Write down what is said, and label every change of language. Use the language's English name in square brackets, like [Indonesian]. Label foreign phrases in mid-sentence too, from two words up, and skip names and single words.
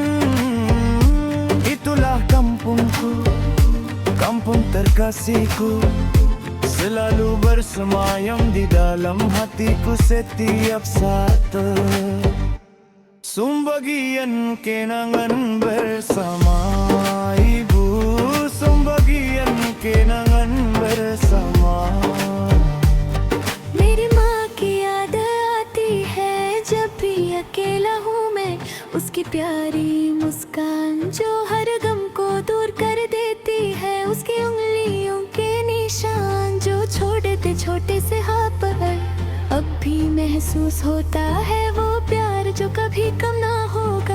[Indonesian] Itulah kampungku, kampung terkasihku, selalu bersemayam di dalam hatiku setiap saat. Sumbagian kenangan bersama ibu, sumbagian kenangan bersama. [Hindi] मेरी माँ की याद आती है जब भी अकेला हूँ मैं, उसकी प्यारी मुस्कान जो हर गम को दूर कर देती है, उसकी उंगलियों के निशान जो छोड़े थे छोटे से हाथ पर, अब भी महसूस होता है वो प्यार जो कभी कम ना होगा।